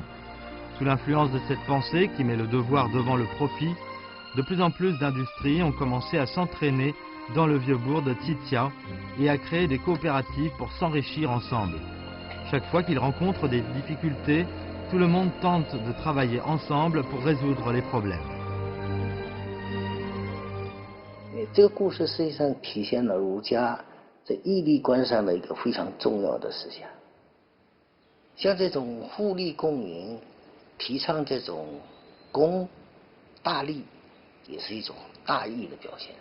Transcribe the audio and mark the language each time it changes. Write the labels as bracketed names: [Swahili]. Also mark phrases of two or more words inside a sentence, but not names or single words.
[French] Sous l'influence de cette pensée qui met le devoir devant le profit, de plus en plus d'industries ont commencé à s'entraîner dans le Vieux-Bourg de Xiqiao et à créer des coopératives pour s'enrichir ensemble. Chaque fois qu'ils rencontrent des difficultés, Tout le monde tente de travailler ensemble pour résoudre les problèmes. [Chinese] 这个故事实际上体现了儒家在义利观上的一个非常重要的思想。像这种互利共赢，提倡这种公大利，也是一种大义的表现。